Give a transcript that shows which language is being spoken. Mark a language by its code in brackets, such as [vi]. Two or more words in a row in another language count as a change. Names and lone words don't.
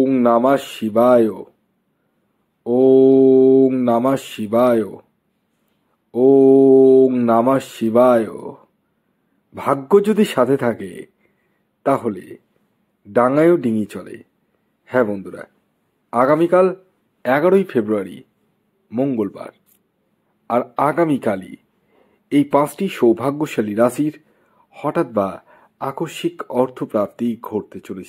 [sa] নমঃ শিবায়। ওম নমঃ শিবায়। ওম নমঃ শিবায়। [bn] ভাগ্য যদি সাথে থাকে তাহলে ডাঙায়ও ডিঙি চলে। হ্যাঁ বন্ধুরা, আগামীকাল 11ই ফেব্রুয়ারি মঙ্গলবার, আর আগামীকালই এই 5টি সৌভাগ্যশালী রাশির হঠাৎ বা আকস্মিক অর্থপ্রাপ্তি ঘটতে চলেছে।